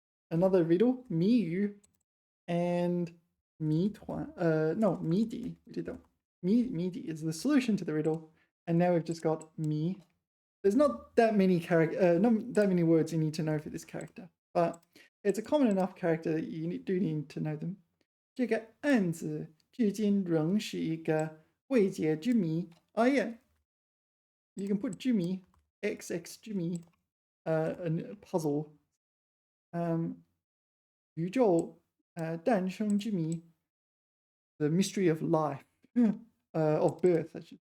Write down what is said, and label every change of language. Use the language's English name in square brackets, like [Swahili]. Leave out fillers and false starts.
[English] Another riddle, 谜语, and 谜团. No, 谜底.We did that. 谜底 is the solution to the riddle, and now we've just got 谜. There's not that many not that many words you need to know for this character, but it's a common enough character that you do need to know them. [Chinese] 这个案子至今仍是一个未解之谜. [English] Oh yeah, you can put 之谜, XX 之谜, a puzzle. [Chinese] 宇宙诞生之谜, [English] the mystery of life, of birth, I should.